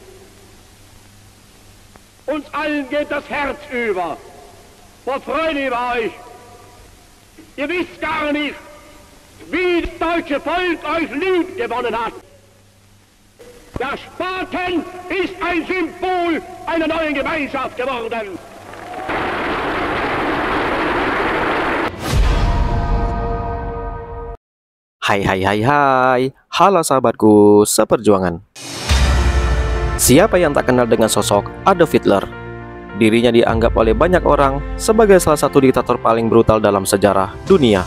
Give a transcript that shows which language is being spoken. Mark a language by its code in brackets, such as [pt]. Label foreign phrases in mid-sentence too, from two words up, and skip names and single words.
[de] Uns allen geht das Herz über. Vor Freude über euch. Ihr wisst gar nicht, wie das deutsche Volk euch lieb gewonnen hat. Der Spaten ist ein Symbol einer neuen Gemeinschaft geworden. [id] Hai, halo sahabatku seperjuangan. Siapa yang tak kenal dengan sosok Adolf Hitler? Dirinya dianggap oleh banyak orang sebagai salah satu diktator paling brutal dalam sejarah dunia.